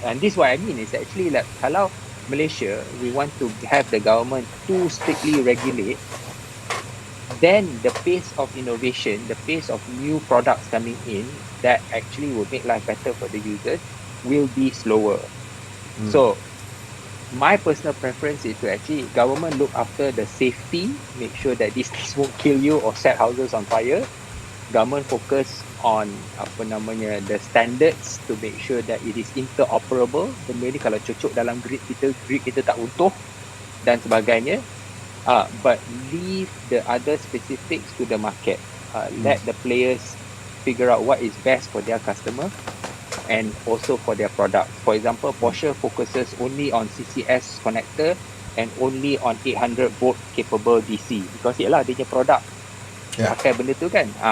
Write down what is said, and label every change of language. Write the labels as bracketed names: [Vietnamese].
[English] And this what I mean is actually like [Malay] kalau Malaysia [English] we want to have the government too strictly regulate, then the pace of innovation, the pace of new products coming in that actually will make life better for the users will be slower. So my personal preference is to actually government look after the safety, make sure that these things won't kill you or set houses on fire. Government focus on the standards to make sure that it is interoperable. [Malay] Benda ni kalau cocok dalam grid kita tak runtuh dan sebagainya. [English] But leave the other specifics to the market. Let the players figure out what is best for their customer and also for their product. For example, Porsche focuses only on CCS connector and only on 800 volt capable DC, because [Malay] ialah dia punya produk pakai benda tu kan.